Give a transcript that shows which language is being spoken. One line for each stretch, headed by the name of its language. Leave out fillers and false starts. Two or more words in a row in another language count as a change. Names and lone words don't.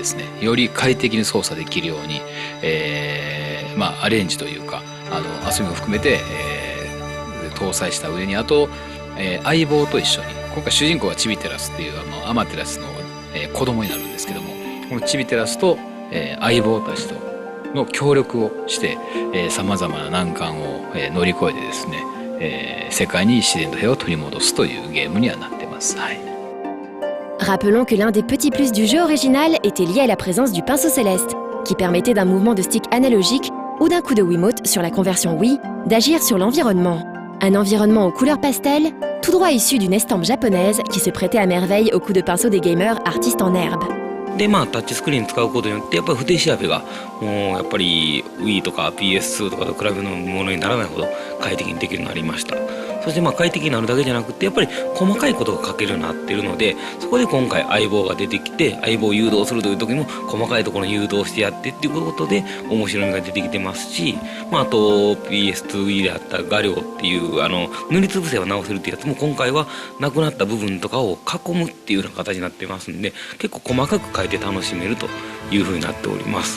Japanese: ですね、より快適に操作できるように、アレンジというか遊びも含めて、搭載した上に、あと、相棒と一緒に、今回主人公はチビテラスっていうアマテラスの、子供になるんですけども、このチビテラスと、相棒たちとの協力をしてさまざまな難関を、乗り越えてですね、世界に自然と平和を取り戻すというゲームにはなってます。はい。
French: Rappelons que l'un des petits plus du jeu original était lié à la présence du pinceau céleste, qui permettait d'un mouvement de stick analogique ou d'un coup de Wiimote sur la conversion Wii d'agir sur l'environnement. Un environnement aux couleurs pastel, tout droit issu d'une estampe japonaise qui se prêtait à merveille au coup de pinceau des gamers artistes en herbe.
Japanese: でタッチスクリーン使うことによってやっぱり筆調べがもうやっぱり Wii とか PS2 とかと比べるものにならないほど快適にできるようになりました。そして快適になるだけじゃなくてやっぱり細かいことが書けるようになっているので、そこで今回相棒が出てきて相棒を誘導するという時も細かいところに誘導してやってっていうことで面白みが出てきてますし、あと PS2 Wii であった画量っていう塗りつぶせば直せるっていうやつも今回はなくなった部分とかを囲むっていうような形になってますんで、結構細かく書いて楽しめるというふうになっております。